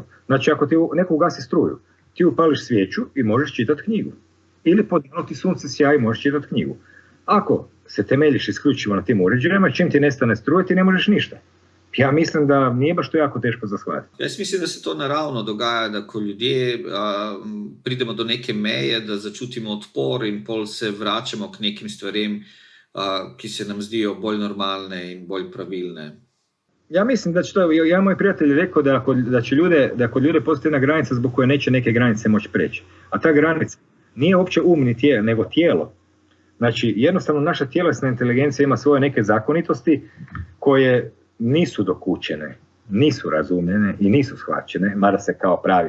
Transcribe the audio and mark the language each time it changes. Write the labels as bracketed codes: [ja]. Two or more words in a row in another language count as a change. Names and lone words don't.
[hr] Znači, ako ti neko ugasi struju, ti upališ svijeću i možeš čitati knjigu. Ili podijeliti sunce sjaj i možeš čitati knjigu. Ako se temeljiš isključivo na tim uređajima, čim ti nestane struje, ti ne možeš ništa. Ja mislim da nije baš to jako teško za shvatiti. [sl] Ja mislim, da se to naravno dogaja, da ko ljudje pridemo do neke meje, da začutimo odpor in pol se vračamo k nekim stvarem, ki se nam zdijo bolj normalne in bolj pravilne. [hr] Ja mislim da će to, ja moj prijatelj rekao da kod ljude postoji jedna granica zbog koje neće neke granice moći preći. A ta granica nije uopće nego tijelo. Znači, jednostavno naša tjelesna inteligencija ima svoje neke zakonitosti koje nisu dokučene, nisu razumljene i nisu shvaćene, mada se kao pravi.